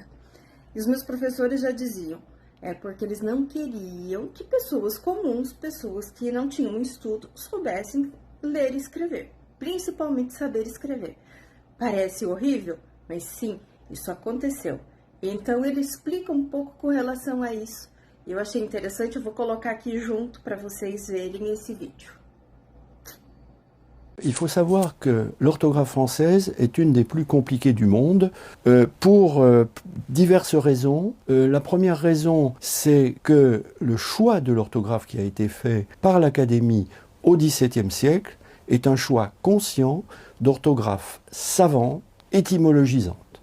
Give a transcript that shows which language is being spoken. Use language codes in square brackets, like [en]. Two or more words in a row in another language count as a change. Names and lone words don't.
[pt] E os meus professores já diziam, porque eles não queriam que pessoas comuns, pessoas que não tinham estudo, soubessem ler e escrever, principalmente saber escrever. Parece horrível, mas sim, isso aconteceu. Então ele explica um pouco com relação a isso. Eu achei interessante, eu vou colocar aqui junto para vocês verem esse vídeo. [fr] Il faut savoir que l'orthographe française est une des plus compliquées du monde pour diverses raisons. La première raison, c'est que le choix de l'orthographe qui a été fait par l'Académie au XVIIe siècle est un choix conscient d'orthographe savante, étymologisante.